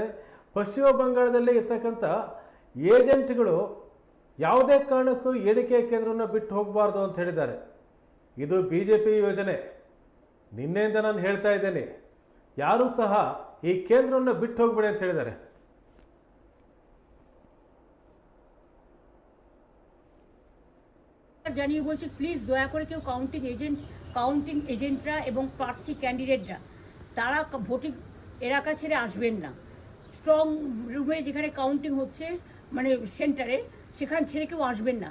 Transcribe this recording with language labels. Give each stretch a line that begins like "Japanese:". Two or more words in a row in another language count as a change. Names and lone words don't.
Kannada: ಪಶ್ಚಿಮ ಬಂಗಾಳದಲ್ಲಿ ಇರ್ತಕ್ಕಂಥ ಏಜೆಂಟ್ಗಳು ಯಾವುದೇ ಕಾರಣಕ್ಕೂ ಎಣಿಕೆ ಕೇಂದ್ರವನ್ನು ಬಿಟ್ಟು ಹೋಗಬಾರ್ದು ಅಂತ ಹೇಳಿದ್ದಾರೆ. ಇದು ಬಿಜೆಪಿ ಯೋಜನೆ. ನಿನ್ನೆಯಿಂದ ನಾನು ಹೇಳ್ತಾ ಇದ್ದೇನೆ, ಯಾರೂ ಸಹ ಈ ಕೇಂದ್ರವನ್ನು ಬಿಟ್ಟು ಹೋಗಬೇಡಿ ಅಂತ ಹೇಳಿದ್ದಾರೆ.
Bangla: জানিয়ে বলছি প্লিজ দয়া করে কেউ
English: counting agents
Bangla: এবং প্রার্থী ক্যান্ডিডেটরা তারা ভোটিং এলাকা ছেড়ে আসবেন না।
English: strong room
Bangla: যেখানে কাউন্টিং হচ্ছে মানে সেন্টারে সেখান ছেড়ে কেউ আসবেন না।